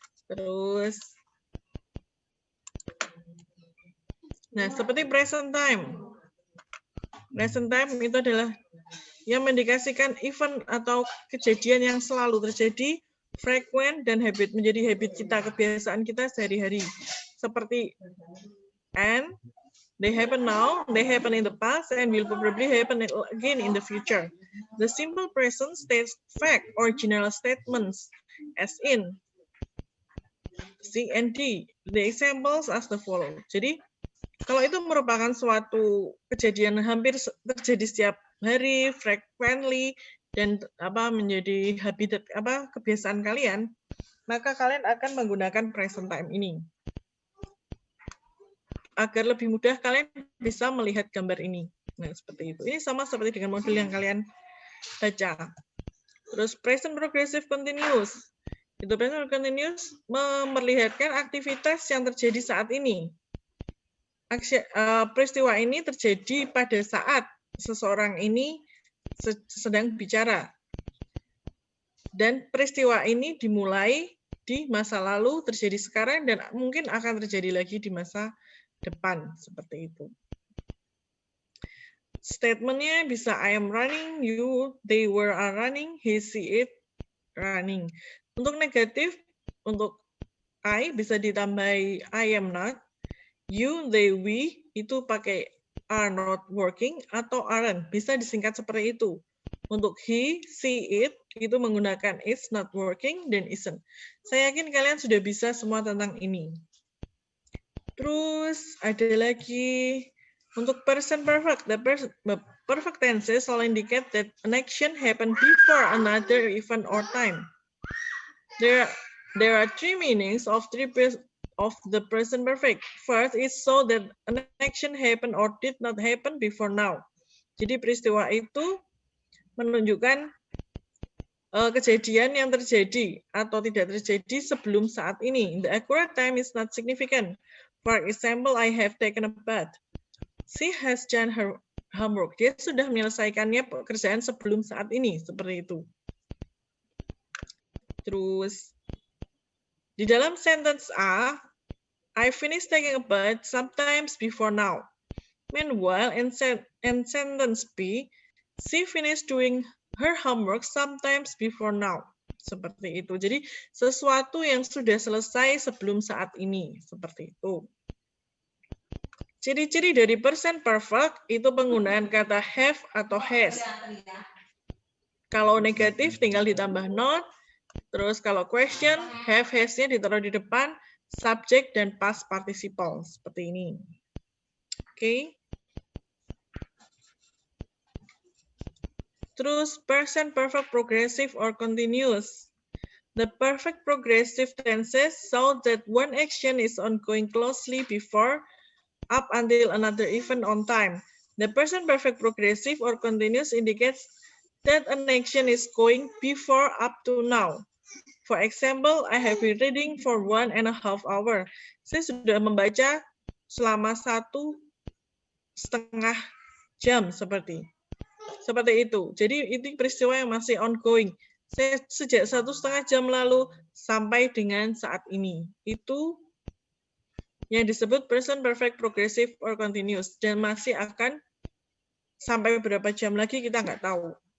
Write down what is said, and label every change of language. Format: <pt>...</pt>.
<id>Terus, nah seperti present time. Present time itu adalah yang mendikasikan event atau kejadian yang selalu terjadi, frequent, dan habit, menjadi habit kita, kebiasaan kita sehari-hari. Seperti</id> <en>and, they happen now, they happen in the past, and will probably happen again in the future. The simple present states fact or general statements, as in C and D. The examples as the follow.</en> <id>Jadi, kalau itu merupakan suatu kejadian hampir terjadi setiap hari, frequently, dan menjadi habitat kebiasaan kalian, maka kalian akan menggunakan present time ini. Agar lebih mudah kalian bisa melihat gambar ini. Nah, seperti itu. Ini sama seperti dengan modul yang kalian baca. Terus present progressive continuous. Itu present continuous memperlihatkan aktivitas yang terjadi saat ini. Peristiwa ini terjadi pada saat seseorang ini sedang bicara. Dan peristiwa ini dimulai di masa lalu, terjadi sekarang, dan mungkin akan terjadi lagi di masa depan. Seperti itu. Statementnya bisa</id> <en>I am running, you, they were are running, he, see it, running.</en> <id>Untuk negatif, untuk</id> <en>I</en> <id>bisa ditambahi</id> <en>I am not, you, they, we,</en> <id>itu pakai</id> <en>are not working</en> <id>atau</id> <en>aren't.</en> <id>Bisa disingkat seperti itu. Untuk he, see it, itu menggunakan</id> <en>it's not working</en> <id>dan</id> <en>isn't.</en> <id>Saya yakin kalian sudah bisa semua tentang ini. Terus ada lagi untuk present perfect.</id> <en>The perfect tenses all indicate that an action happened before another event or time. There are 3 meanings of the present perfect. First is so that an action happened or did not happen before now.</en> <id>Jadi peristiwa itu menunjukkan kejadian yang terjadi atau tidak terjadi sebelum saat ini.</id> <en>The accurate time is not significant. For example, I have taken a bath. She has done her homework.</en> <id>Dia sudah menyelesaikannya pekerjaan sebelum saat ini, seperti itu. Terus di dalam</id> <en>sentence A, I finished taking a bath sometimes before now. Meanwhile, in sentence B, she finished doing her homework sometimes before now.</en> <id>Seperti itu. Jadi, sesuatu yang sudah selesai sebelum saat ini. Seperti itu. Ciri-ciri dari present perfect itu penggunaan kata have atau has. Kalau negatif tinggal ditambah not. Terus kalau question, have, has-nya ditaruh di depan, subject dan past participle. Seperti ini. Oke. Terus</id> <en>present perfect progressive or continuous. The perfect progressive tenses show that one action is ongoing closely before, up until another event on time. The present perfect progressive or continuous indicates that an action is going before up to now. For example, I have been reading for 1.5 hours.</en> <id>Saya sudah membaca selama 1,5 jam seperti itu. Jadi itu peristiwa yang masih ongoing. Saya sejak 1,5 jam lalu sampai dengan saat ini. Itu yang disebut present perfect progressive or continuous, dan masih akan sampai berapa jam lagi kita nggak tahu.</id>